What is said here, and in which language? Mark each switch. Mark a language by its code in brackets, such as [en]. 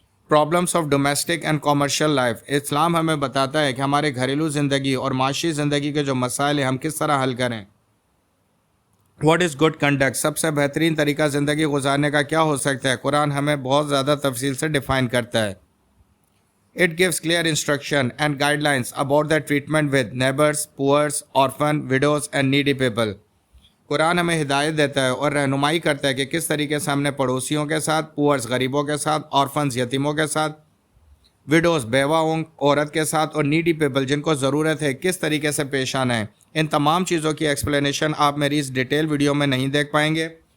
[en] problems of domestic and commercial life, [ur] اسلام ہمیں بتاتا ہے کہ ہمارے گھریلو زندگی اور معاشی زندگی کے جو مسائل ہیں ہم کس طرح حل کریں. [en] what is good conduct, [ur] سب سے بہترین طریقہ زندگی گزارنے کا کیا ہو سکتا ہے. قرآن ہمیں بہت زیادہ تفصیل سے ڈیفائن کرتا ہے. [en] It gives clear instruction and guidelines about the treatment with neighbors, poor, orphan, widows and needy people. [ur] قرآن ہمیں ہدایت دیتا ہے اور رہنمائی کرتا ہے کہ کس طریقے سے ہم نے پڑوسیوں کے ساتھ, پورس غریبوں کے ساتھ, آرفنز یتیموں کے ساتھ, وڈوز بیواؤں عورت کے ساتھ, اور نیڈی پیپل جن کو ضرورت ہے کس طریقے سے پیش آنا ہے. ان تمام چیزوں کی ایکسپلینیشن آپ میری اس ڈیٹیل ویڈیو میں نہیں دیکھ پائیں گے.